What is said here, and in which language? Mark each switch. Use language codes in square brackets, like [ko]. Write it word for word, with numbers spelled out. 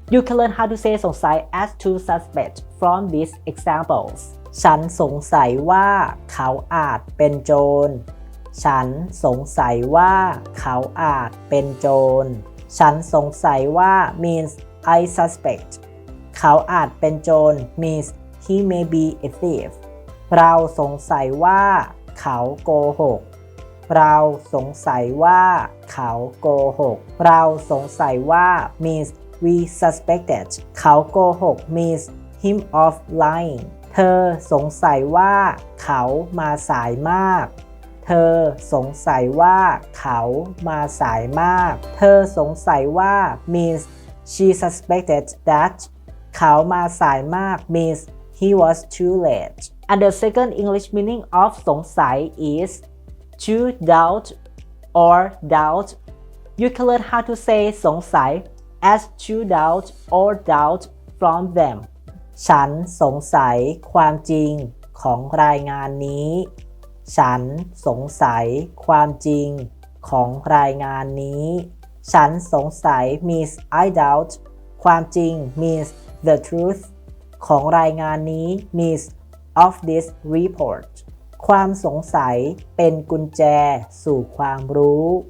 [en] You can learn how to say songsai as to suspect from these examples. [th] ฉันสงสัยว่าเขาอาจเป็นโจร ฉันสงสัยว่าเขาอาจเป็นโจร ฉันสงสัยว่า [en] means I suspect. [th] เขาอาจเป็นโจร [en] means he may be a thief. [th] เราสงสัยว่าเขาโกหกเราสงสัยว่าเขาโกหกเราสงสัยว่า [en] means we suspected [th] เขาโกหก [en] means him of lying [th] เธอสงสัยว่าเขามาสายมาก เธอสงสัยว่าเขามาสายมากเธอสงสัยว่า [en] means she suspected that [th] เขามาสายมาก [en] means he was too late and the second English meaning of สงสัย is to doubt or doubt. You can learn how to say สงสัย as to doubt or doubt from them. [th] ฉันสงสัยความจริงของรายงานนี้ฉันสงสัยความจริงของรายงานนี้ฉันสงสัย [en] means I doubt [th] ความจริง [en] means the truth [th] ของรายงานนี้ [en] means of this report [th] ความสงสัยเป็นกุญแจสู่ความรู้